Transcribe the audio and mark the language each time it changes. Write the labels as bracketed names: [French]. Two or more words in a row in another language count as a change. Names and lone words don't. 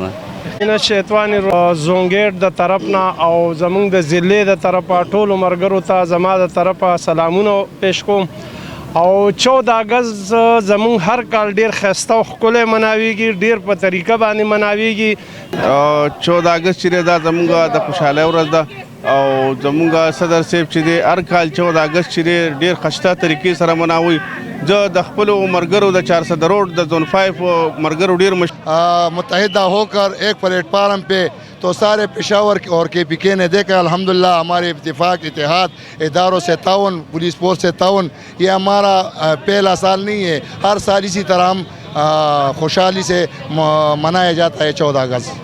[Arabic] من الشیطان [Pashto] زونګیټ د طرفنا او زمونږ د ضلع د طرفه ټولو ملګرو ته زما د طرفه سلامونه پیش کوم، او 14 اگست زمونږ هر کال ډیر ښایسته او ښکلی مناویږي، ډیر په طریقه باندې مناویږي۔ 14 اگست چې دا زمونږ د خوشحالۍ ورځ ده، او زمونږ صدر صاحب چې دی هر کال 14 اګست چې دی ډېر خشته طریقې سره مناوي. زه د خپلو ملګرو د 400 روډ د زون 5 ملګرو ډېر [Urdu] متحدہ ہو کر ایک پلیٹ فارم پہ تو سارے پشاور اور KPK نے دیکھا. الحمدللہ ہمارے اتفاق اتحاد اداروں سے تعاون, پولیس فورس سے تعاون, یہ ہمارا پہلا سال نہیں ہے. ہر سال اسی طرح ہم خوشحالی سے منایا جاتا ہے 14 اگست.